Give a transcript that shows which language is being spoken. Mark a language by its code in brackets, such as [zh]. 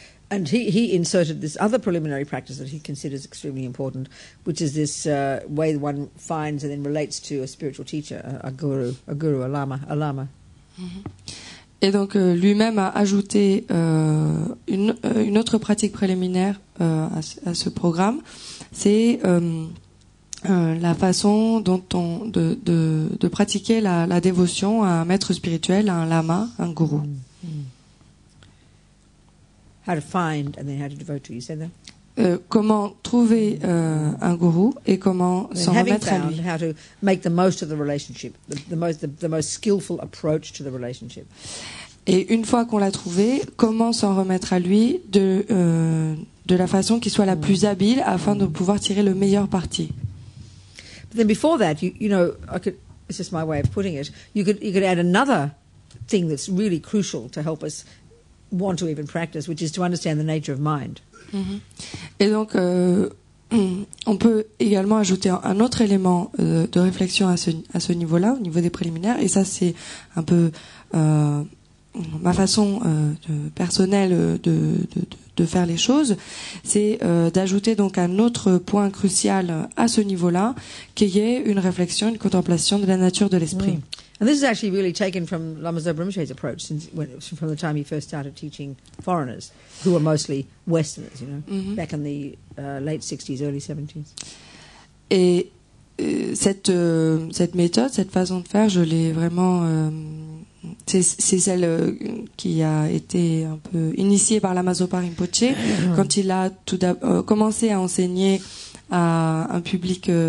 [en] And he inserted this other preliminary practice that he considers extremely important, which is this way one finds and then relates to a spiritual teacher, a guru, a lama. [fr] Et donc lui-même a ajouté une autre pratique préliminaire à ce programme, c'est la façon dont de pratiquer la dévotion à un maître spirituel, à un lama, un gourou. [en] How to find and then how to devote to. You said that? [fr] Comment trouver un gourou et comment s'en remettre à lui. [en] How to make the most of the relationship, the most skillful approach to the relationship. [fr] Et une fois qu'on l'a trouvé, comment s'en remettre à lui de la façon qui soit la plus habile afin de pouvoir tirer le meilleur parti. [en] But then before that, it's just my way of putting it. You could add another thing that's really crucial to help us want to even practice, which is to understand the nature of mind. [fr] Et donc, on peut également ajouter un autre élément de réflexion à ce niveau-là, au niveau des préliminaires, et ça c'est un peu ma façon personnelle de faire les choses, c'est d'ajouter donc un autre point crucial à ce niveau-là, qui est une réflexion, une contemplation de la nature de l'esprit. [en] And this is actually really taken from Lama Zopa Rinpoche's approach from the time he first started teaching foreigners, who were mostly Westerners, back in the late 60s, early 70s. [fr] Et cette méthode, cette façon de faire, je l'ai vraiment... c'est celle qui a été un peu initiée par Lama Zopa Rinpoche quand il a commencé à enseigner à un public